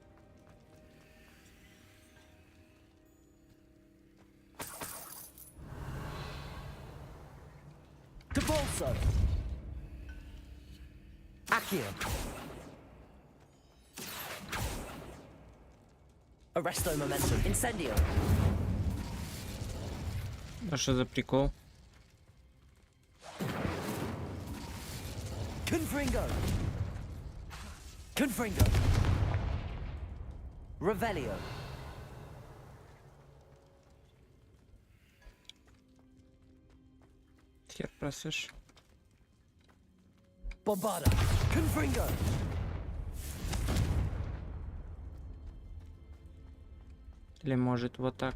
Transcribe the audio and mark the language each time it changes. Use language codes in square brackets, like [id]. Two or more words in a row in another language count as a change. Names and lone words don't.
[la] Debolso. Accio. Arresto momentum. Incendio. [ru] А что за прикол? [la] Confringo. Confringo. Revelio. [ru] Хер просышь. [la] Bombarder. Confringo. [ru] Или может вот так.